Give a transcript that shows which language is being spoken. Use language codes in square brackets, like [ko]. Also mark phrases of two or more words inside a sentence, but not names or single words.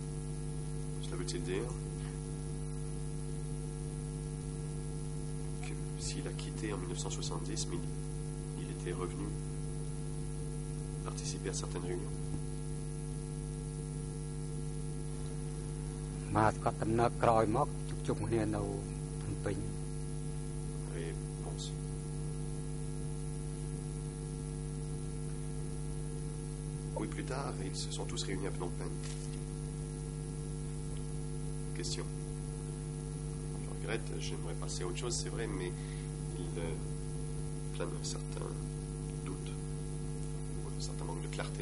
[fr] Cela veut-il dire que s'il a quitté en 1970, mais il était revenu participer à certaines réunions. [km] មកគាត់ដំណើរក្រោយមកជុំគ្នានៅភ្នំពេញ [fr] Réponse. Oui, plus tard, ils se sont tous réunis à Phnom Penh. Question. Je regrette, j'aimerais passer à autre chose, c'est vrai, mais il plane un certain doute, ou un certain manque de clarté.